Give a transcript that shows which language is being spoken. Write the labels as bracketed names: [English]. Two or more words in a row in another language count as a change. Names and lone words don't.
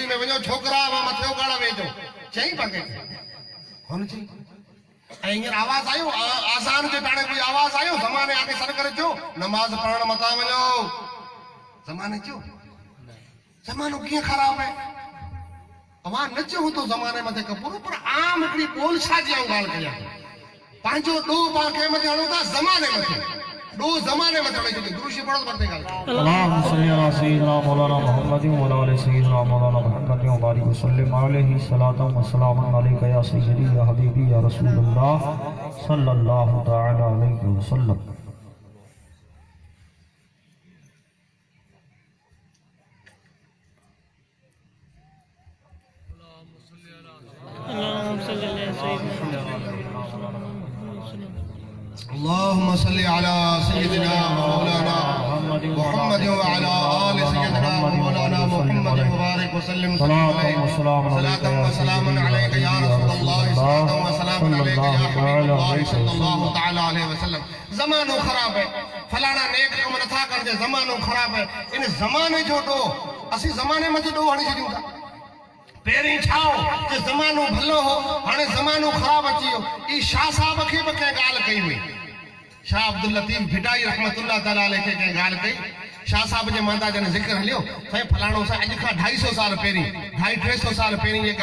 [Sindhi] में वञो छोकिरा मां मथे उगाड़ा वेठो चई पाके कोन चई ऐं हींअर आवाज़ आयो आज़ान जे टाणे कोई आवाज़ आयो ज़माने आगे सर करे चयो नमाज़ पढ़ण मथां वञो ज़माने चयो ज़मानो कीअं ख़राब आहे अवां न चऊं तो ज़माने मथे कपूरो पर आम हिकिड़ी ॿोलछा जी ॻाल्हि कयां पंहिंजो ॾोह पाण कंहिं मथे हणूं था ज़माने मथे ॾोह ज़माने मथे हणी छॾियो दुरूद शरीफ़ पढ़ो परते ॻाल्हि [Arabic] اللهم صل على سيدنا مولانا محمد و على آل سيدنا مولانا محمد و بارك و سلم عليه صلاة و سلام عليك يا سيدي يا حبيبي يا رسول الله صلى الله تعالى عليه وسلم اللهم صل على سيدنا اللهم صل على سيدنا مولانا محمد وعلى آل سيدنا مولانا محمد وبارك وسلم صلاة وسلام عليك يا رسول الله صلاة وسلام عليك يا حبيب الله صلى الله تعالى عليه وسلم [Sindhi] ज़मानो ख़राब है फलाना नेक कम नथा करजे ज़मानो ख़राब है इन ज़माने जो ॾोह असीं ज़माने में ॾोह हणी छॾियूं था पहिरीं छा हो कि ज़मानो भलो हो हाणे ज़मानो ख़राब अची वियो ई शाह साहब खे बि कंहिं ॻाल्हि कई हुई शाह अब्दुल लतीफ़ भिटाई [Arabic] رحمة الله تعالى عليه [Sindhi] खे कंहिं ॻाल्हि कई शाह साहब जे मांदा जन ज़िक्र हलियो साईं फलाणो साईं अॼु खां 250 साल पहिरीं 250-300 साल पहिरीं ये